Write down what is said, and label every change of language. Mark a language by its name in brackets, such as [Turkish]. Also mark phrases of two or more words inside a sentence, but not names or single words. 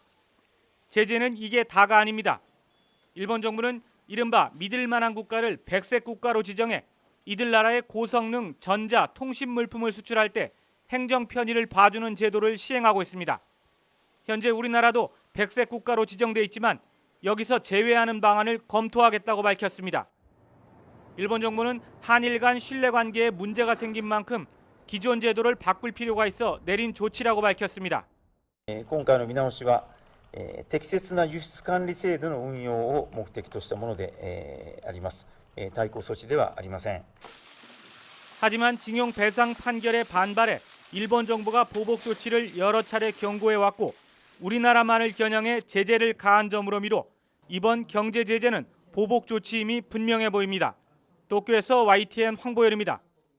[Korean] 제재는 이게 다가 아닙니다. 일본 정부는 이른바 믿을 만한 국가를 백색 국가로 지정해 이들 나라의 고성능 전자, 통신 물품을 수출할 때 행정 편의를 봐주는 제도를 시행하고 있습니다. 현재 우리나라도 백색 국가로 지정돼 있지만 여기서 제외하는 방안을 검토하겠다고 밝혔습니다. 일본 정부는 한일 간 신뢰관계에 문제가 생긴 만큼 기존 제도를 바꿀 필요가 있어 내린 조치라고 밝혔습니다. [Japanese] 今回の見直しは適切な輸出管理制度の運用を目的としたものであります。対抗措置ではありません。 [Korean] 하지만 징용 배상 판결에 반발해 일본 정부가 보복 조치를 여러 차례 경고해 왔고 우리나라만을 겨냥해 제재를 가한 점으로 미뤄 이번 경제 제재는 보복 조치임이 분명해 보입니다. 도쿄에서 YTN 황보열입니다.